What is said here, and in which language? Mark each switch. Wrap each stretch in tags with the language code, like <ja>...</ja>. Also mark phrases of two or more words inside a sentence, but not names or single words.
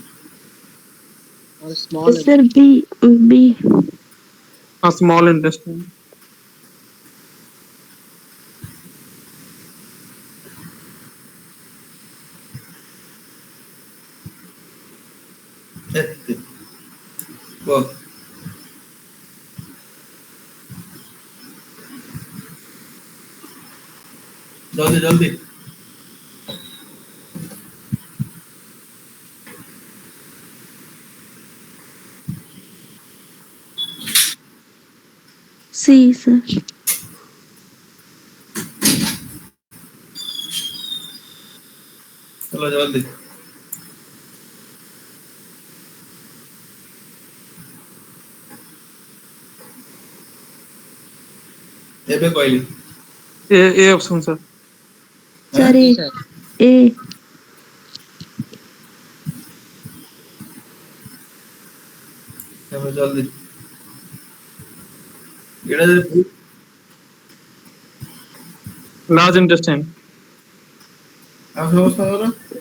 <en>Or small Sir, B. B. small intestine.</en> <or>କୁହ ଜଲ୍ଦି ଜଲ୍ଦି।</or> <en>C, sir.</en> <hi>चलो जल्दी।</hi> <or>ଏବେ କହିଲି</or> <en>A option sir. Sir, A. sir. A.</en> <or>ଏବେ ଜଲ୍ଦି ଏଇଟା ଯଦି</or> <en>Large intestine.</en> <or>ଆଉ ସମସ୍ତଙ୍କର</or>